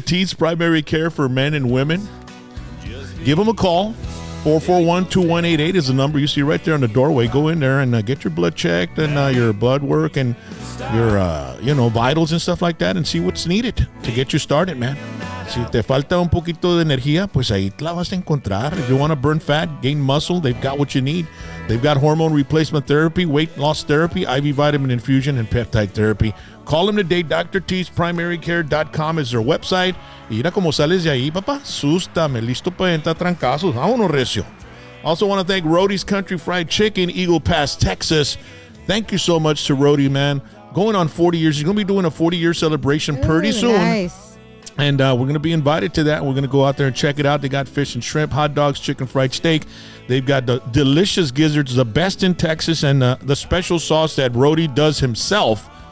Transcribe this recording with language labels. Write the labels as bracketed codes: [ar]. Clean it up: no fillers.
[en] T's Primary Care for Men and Women. Give them a call. 441-2188 is the number you see right there on the doorway. Go in there and get your blood checked and your blood work and your vitals and stuff like that and see what's needed to get you started, man. [es] Si te falta un poquito de energía, pues ahí la vas a encontrar. [en] If you want to burn fat, gain muscle, they've got what you need. They've got hormone replacement therapy, weight loss therapy, IV vitamin infusion, and peptide therapy. Call them today. DrT'sPrimaryCare.com is their website. [es] Y mira cómo sales de ahí, papá. Sústame, listo para entrar trancazos. Vámonos, recio. [en] Also want to thank Rody's Country Fried Chicken, Eagle Pass, Texas. Thank you so much to Rody, man. Going on 40 years. He's going to be doing a 40-year celebration pretty soon. Nice. And we're going to be invited to that. We're going to go out there and check it out. They got fish and shrimp, hot dogs, chicken fried steak. They've got the delicious gizzards, the best in Texas, and the special sauce that Rody does himself.